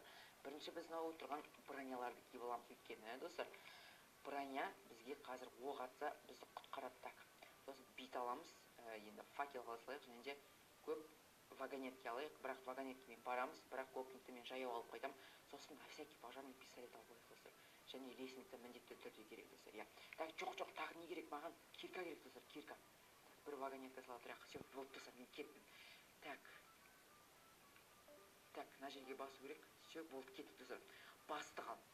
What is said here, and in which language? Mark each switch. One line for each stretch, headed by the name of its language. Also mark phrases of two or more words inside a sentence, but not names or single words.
Kazakh: Бірінші біз мынау тұрған броняларды киіп аламыз, өйткені достар, броня бізге қазір оқ атса бізді құтқарады. Так, сосын бит аламыз, енді факел алайық, және де көп вагонетке алайық, бірақ вагонеткемен барамыз, бірақ гопникті мен жаяу алып қайтам. Сосын
Russian: на всякий пожарный
Kazakh: пистолет алып қояйық достар. Және лесникті міндетті түрде керек достар. Так, жоқ, тағы не керек маған? Кирка керек достар, кирка. Бір вагонетка салып тұрайық. Все, болды достар, мен кеттім. Так, мына жерге басу керек. Все, болды, кеттік достар. Бастық ал.